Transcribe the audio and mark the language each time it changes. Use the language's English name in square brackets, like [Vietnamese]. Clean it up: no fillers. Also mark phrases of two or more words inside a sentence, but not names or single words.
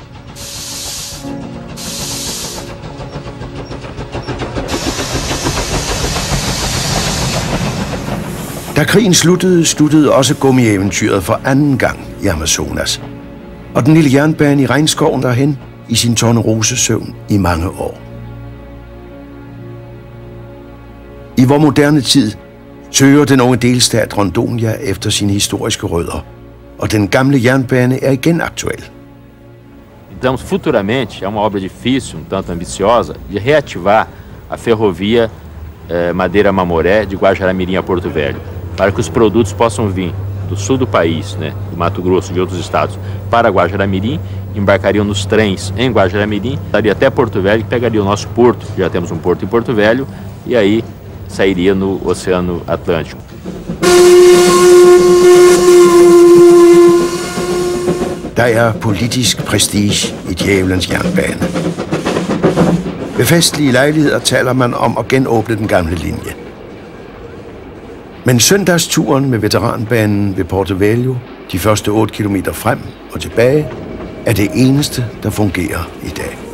[Danish] Da krigen sluttede også gummieventyret for anden gang i Amazonas, og den lille jernbane i regnskoven derhen i sin tornerosesøvn i mange år. I vor moderne tid søger den unge delstat Rondônia efter sine historiske rødder, og den gamle jernbane er igen aktuel. [Portuguese] Então, futuramente, é uma obra difícil, um tanto ambiciosa, de reativar a ferrovia Madeira-Mamoré de Guajará-Mirim a Porto Velho, para que os produtos possam vir do sul do país, né, do Mato Grosso, de outros estados, para Guajará-Mirim, embarcariam nos trens em Guajará-Mirim, daria até Porto Velho, que pegaria o nosso porto, já temos um porto em Porto Velho, e aí sairia no Oceano Atlântico. [Danish] Der er politisk prestige i djævelens jernbane. Ved festlige lejligheder taler man om at genåbne den gamle linje. Men søndagsturen med veteranbanen ved Porto Velho, de første 8 kilometer frem og tilbage, er det eneste, der fungerer i dag.